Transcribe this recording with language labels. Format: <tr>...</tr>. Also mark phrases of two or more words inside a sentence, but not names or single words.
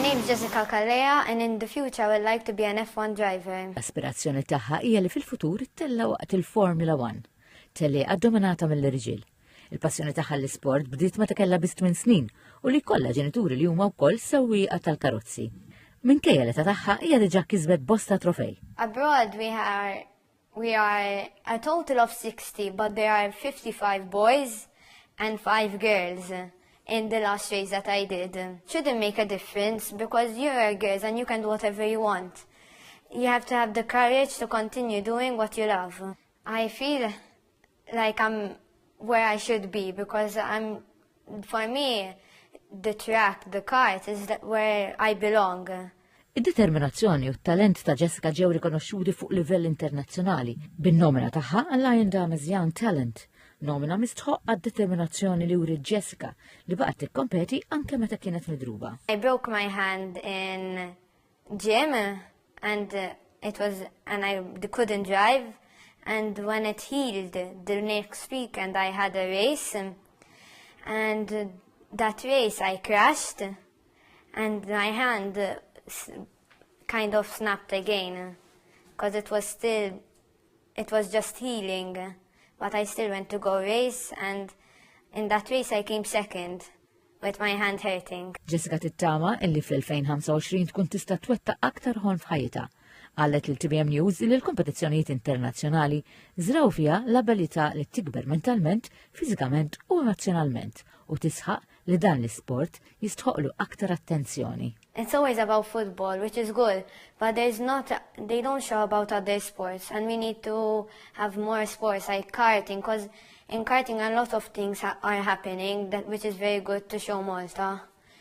<en>Jessica Kalea, and in the future I would like to be an F1 driver.</en> <mt>L-aspirazzjoni tagħha hija li fil-futur it-tella waqt il-Formula 1. Tellieqa dominata mill-irġiel. Il-passjoni tagħha l-isport bdiet meta kellha biss 8 snin u li jkollha ġenituri li huma wkoll sewwieqa tal-karozzi. Minkejja l-età tagħha hija diġà kisbet bosta trofej.</mt> <en>Abroad we are a total of 60, but there are 55 boys and 5 girls in the last race that I did. Shouldn't make a difference because you're girls and you can do whatever you want. You have to have the courage to continue doing what you love. I feel like I'm where I should be because for me, the track, the kart is where I belong.</en> <mt>Id-determinazzjoni u t-talent ta' Jessica ġew rikonoxxuti fuq livell internazzjonali bin-nomina tagħha għal Lion Dames Young Talent, nomina mistħoq għad-determinazzjoni li wrid Jessica li baqgħet tikkompeti anke meta kienet midruba.</mt> <en>I broke my hand in gym and I couldn't drive, and when it healed the next week and I had a race, and that race I crashed and my hand kind of snapped again because it was just healing, but I still went to go race, and in that race I came second with my hand hurting.</en> <mt>Jessica tittama illi fl-2025 tkun tista' twettaq aktar ħolm f'ħajjitha. Qalet lil TBM News li l-kompetizzjonijiet internazzjonali żraw fiha l-abilità li tikber mentalment, fiżikament u emozjonalment u tisħaq li dan l-isport jistħoqlu aktar attenzjoni.</mt> <en>It's always about football, which is good, but they don't show about other sports, and we need to have more sports like karting, because in karting a lot of things are happening, which is very good to show Malta.</en>